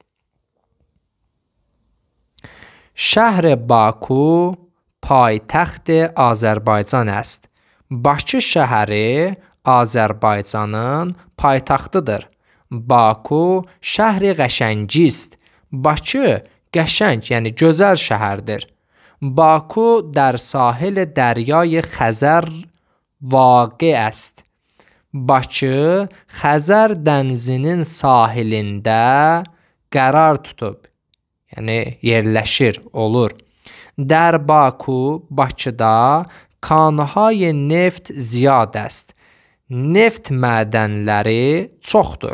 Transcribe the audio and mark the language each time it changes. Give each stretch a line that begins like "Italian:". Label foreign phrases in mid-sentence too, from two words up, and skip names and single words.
Persian: شهر باکو پایتخت آذربایجان است.
Azerbaijani: Bakı şəhəri Azərbaycanın paytaxtıdır.
Persian: باکو شهر قشنگی است.
Azerbaijani: Bakı qəşəng, yəni gözəl şəhərdir.
Persian: Baku در ساحل دریای خزر واقع است.
Azerbaijani: Bakı Xəzər dənizinin sahilində qərar tutub, yəni yerləşir, olur.
Persian: در Baku, Bakıda کانهای نفت زیاد است.
Azerbaijani: Neft mədənləri çoxdur.